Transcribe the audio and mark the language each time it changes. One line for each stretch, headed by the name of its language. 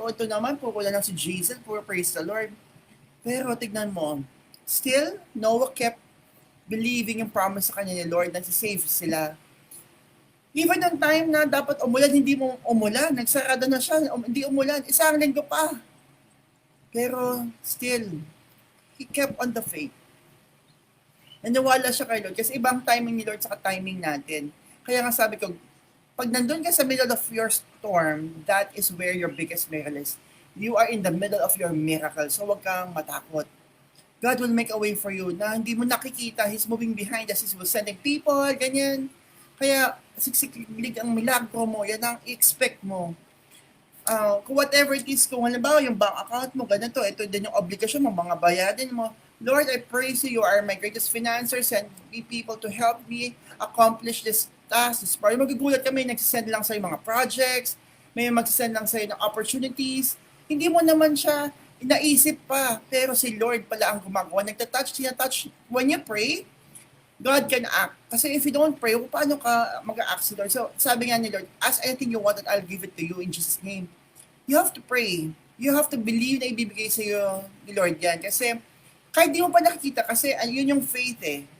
Filipino: O ito naman, puro lang si Jesus, puro praise the Lord. Pero tignan mo, still,
English: Noah kept believing
Filipino: yung promise sa kanya ni Lord na save sila. Even on time na dapat umulan, hindi mo umulan. Nagsarado na siya, hindi umulan. Isang linggo pa.
English: Pero still, he kept on the faith.
Filipino: Naniwala siya kay Lord kasi ibang timing ni Lord sa timing natin. Kaya nga sabi ko, pag nandun ka sa
English: middle of your storm, that is where your biggest miracle is. You are in the middle of your miracle,
Filipino: so huwag kang matakot.
English: God will make a way for you
Filipino: na hindi mo nakikita.
English: He's moving behind us. He's sending people, ganyan. Kaya
Filipino: siksik-lig ang milagro mo, yan ang expect mo. Kung whatever it is, kung halimbawa yung bank account mo, ganito, ito din yung obligasyon mo, mga bayarin mo.
English: Lord, I praise you, you are my greatest financer, send me people to help me accomplish this task, this part.
Filipino: Magugulat ka, may nagsisend lang sa'yo mga projects, may magsisend lang sa'yo ng opportunities. Hindi mo naman siya inaisip pa, pero si Lord pala ang gumagawa. Nagtatouch, tinatouch.
English: When you pray, God can act. Kasi if you don't pray,
Filipino: paano ka mag-act si Lord?
English: So,
Filipino: sabi nga ni Lord,
English: ask anything you want and I'll give it to you in Jesus' name. You have to pray.
Filipino: You have to believe na ibibigay sa iyo ni Lord yan. Kasi, kahit di mo pa nakikita, kasi yun yung faith eh.